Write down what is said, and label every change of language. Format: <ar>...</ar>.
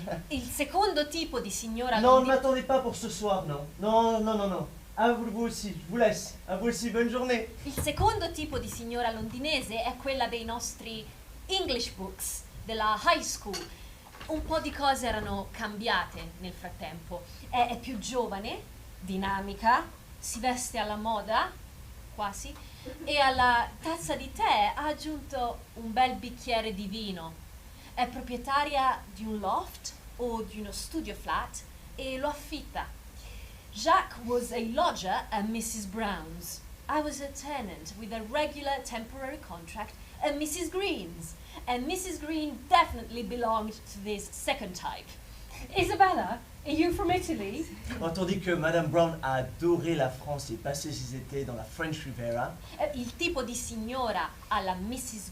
<it>Il secondo tipo di signora</it> <fr>Non, ne</fr> <it>londinese...</it> <fr>m'attendez pas pour ce soir, non. Non. À vous aussi, je vous laisse. À vous aussi, bonne journée.</fr> <it>Il secondo tipo di signora londinese è quella dei nostri</it> <en>English books,</en> <it>della high school. Un po' di cose erano cambiate nel frattempo. È più giovane, dinamica, si veste alla moda, quasi, e alla tazza di tè ha aggiunto un bel bicchiere di vino. È proprietaria di un loft o di uno studio flat e lo affitta.</it> <en>Jacques was a lodger at Mrs. Brown's. I was a tenant with a regular temporary contract at Mrs. Green's. And Mrs. Green definitely belonged to this second type. Isabella, are you from Italy?</en> <fr>Tandis que Madame Brown a adoré la France et passé ses étés dans la French Riviera.</fr> <it>Il tipo di signora alla Mrs.</it>